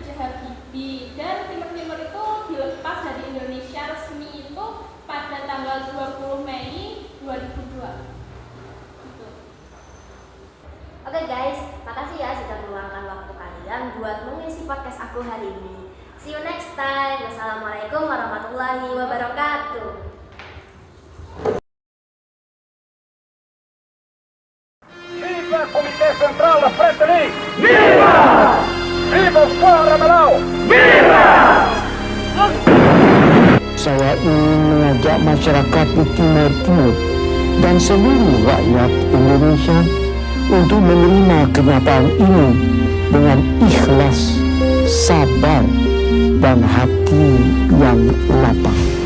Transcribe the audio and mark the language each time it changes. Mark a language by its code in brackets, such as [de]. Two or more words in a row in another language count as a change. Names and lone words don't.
[id] Habibie, dan Timor Timur itu dilepas dari Indonesia resmi itu pada tanggal 20 Mei 2002. Oke guys, makasih ya sudah meluangkan waktu kalian buat mengisi podcast aku hari ini. [en] See you next time. [ar] والسلام عليكم ورحمة الله وبركاته. [pt] Viva Comité Central da Frente Livre! Viva! Viva o Fora Malau! Viva! [id] Saya ingin mengajak masyarakat di Timur Timur dan seluruh rakyat Indonesia untuk menerima kenyataan ini dengan ikhlas, sabar, dan hati yang lapang.